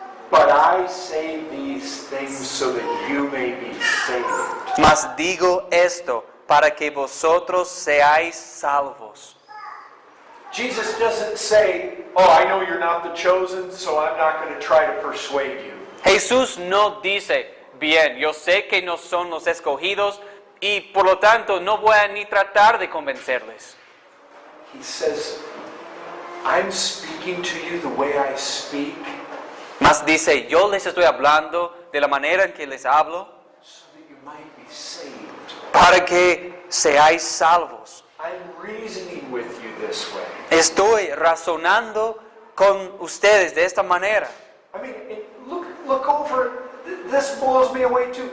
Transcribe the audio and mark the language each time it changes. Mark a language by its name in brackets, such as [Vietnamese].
[English] But I say these things so that you may be saved. [Spanish] Mas digo esto para que vosotros seáis salvos. [English] Jesus doesn't say, oh, I know you're not the chosen, so I'm not going to try to persuade you. [Spanish] Jesús no dice, bien, yo sé que no son los escogidos y por lo tanto no voy a ni tratar de convencerles. [English] He says, I'm speaking to you the way I speak [Spanish] Mas dice, yo les estoy hablando de la manera en que les hablo [English] so that you might be saved. [Spanish] para que seáis salvos. [English] I'm reasoning with you this way. [Spanish] Estoy razonando con ustedes de esta manera. [English] I mean, look over, this blows me away too.